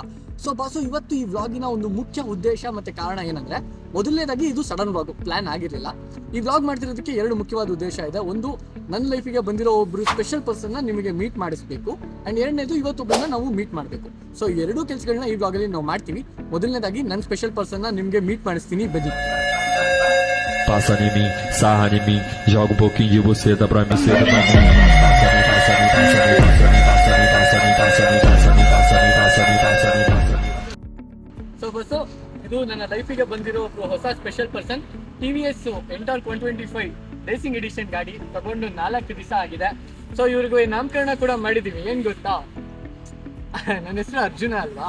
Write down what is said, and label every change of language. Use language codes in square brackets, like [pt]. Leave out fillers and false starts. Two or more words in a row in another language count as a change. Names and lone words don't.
[kn] ಸೊ ಬಸ್ಸು, ಇವತ್ತು ಈ ವ್ಲಾಗಿನ ಒಂದು ಮುಖ್ಯ ಉದ್ದೇಶ ಮತ್ತೆ ಕಾರಣ ಏನಂದ್ರೆ, ಮೊದಲನೇದಾಗಿ ಇದು [en] sudden vlog, [kn] ಪ್ಲಾನ್ ಆಗಿರಲಿಲ್ಲ. ಈ ವ್ಲಾಗ್ ಮಾಡ್ತಿರೋದಕ್ಕೆ ಎರಡು ಮುಖ್ಯವಾದ ಉದ್ದೇಶ ಇದೆ. ಒಂದು, ನನ್ನ ಲೈಫಿಗೆ ಬಂದಿರೋ ಒಬ್ರು [en] special personನ [kn] ನಿಮಗೆ ಮೀಟ್ ಮಾಡಿಸ್ಬೇಕು, ಅಂಡ್ ಎರಡನೇದು ಇವತ್ತೊಬ್ಬರನ್ನ ನಾವು ಮೀಟ್ ಮಾಡಬೇಕು. ಸೊ ಎರಡೂ ಕೆಲಸಗಳನ್ನ ಈ ವ್ಲಾಗಲ್ಲಿ ನಾವು ಮಾಡ್ತೀವಿ. ಮೊದಲನೇದಾಗಿ ನನ್ನ [en] special personನ [kn] ನಿಮಗೆ ಮೀಟ್ ಮಾಡಿಸ್ತೀನಿ, ಬನ್ನಿ. [pt] Passa em mim, sarra em mim, joga um pouquinho de você, dá pra mim, cê dá pra mim. [kn] ಸೊ ಬಸ್ಸು, ಇದು ನನ್ನ ಲೈಫಿಗೆ ಬಂದಿರೋ ಹೊಸ [en] special person. [kn] TVS ಎಂಟಾರ್ 125 ರೇಸಿಂಗ್ ಎಡಿಷನ್ ಗಾಡಿ ತಗೊಂಡು 4 ದಿವಸ ಆಗಿದೆ. ಸೊ ಇವ್ರಿಗೂ ನಾಮಕರಣ ಕೂಡ ಮಾಡಿದೀವಿ. ಏನ್ ಗೊತ್ತಾ, ನನ್ನ ಹೆಸರು ಅರ್ಜುನ ಅಲ್ವಾ?